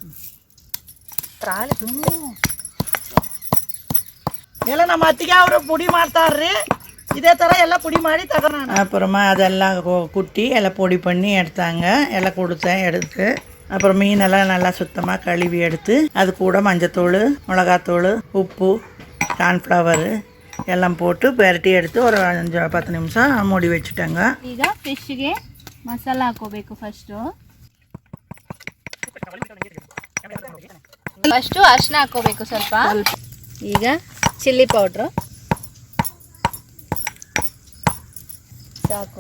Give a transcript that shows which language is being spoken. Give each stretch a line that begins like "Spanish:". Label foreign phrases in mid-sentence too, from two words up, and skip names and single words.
Kannada: ಎಲ್ಲ ನಮ್ಮ ಅತ್ತಿಗೆ ಅವರು ಪುಡಿ ಮಾಡ್ತಾರ್ರಿ.
Tamil: இதே தர எல்லாம் பொடி ಮಾಡಿ தகறாங்க. அப்புறமா அதெல்லாம் குட்டி எல்லாம் பொடி பண்ணி எடுத்தாங்க. எல்லாம் கொடுத்தேன் எடுத்து. அப்புறம் மீனெல்லாம் நல்லா சுத்தமாக கழுவி எடுத்து அது கூட மஞ்சத்தூள், மிளகாத்தூள், உப்பு, கார்ன்ஃப்ளவர் எல்லாம் போட்டு பெரட்டி எடுத்து ஒரு 5-10 நிமிஷம் மூடி வச்சுட்டாங்க.
Kannada: ಈಗ ಫಿಶ್ಗೆ ಮಸಾಲ ಹಾಕೋಬೇಕು. ಫಸ್ಟು ಅರಿಶಿನ ಹಾಕೋಬೇಕು ಸ್ವಲ್ಪ. ಈಗ
English: chilli powder
Kannada: ಸಾಕು.